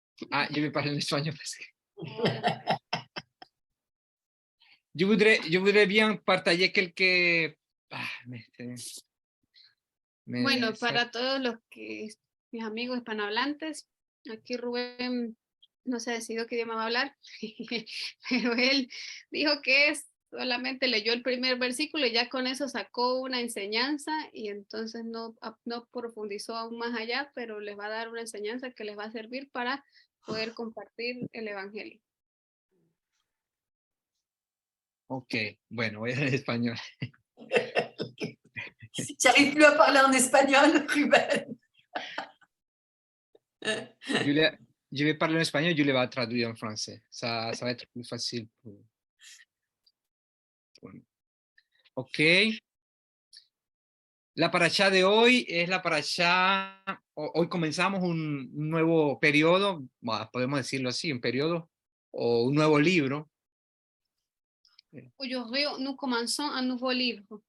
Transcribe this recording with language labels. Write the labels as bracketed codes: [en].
[fr] Ah, je vais parler en espagnol parce que [es] Ahora. [fr] je voudrais bien partager quelques... [es] Bueno, para todos mis amigos hispanohablantes, aquí Rubén no se ha decidido qué idioma va a hablar, pero él dijo que solamente leyó el primer versículo y ya con eso sacó una enseñanza y entonces no profundizó aún más allá, pero les va a dar una enseñanza que les va a servir para poder compartir el evangelio. Ok, bueno, voy a hablar en español. [fr] Tu n'arrives plus à parler en espagnol, Ruben. Je vais parler en espagnol, Julia va traduire en français. Ça va être plus facile. Ok. [es] La paracha de hoy es la paracha, hoy comenzamos un nuevo periodo, podemos decirlo así, un periodo o un nuevo libro. [fr] Aujourd'hui, nous commençons un nouveau livre.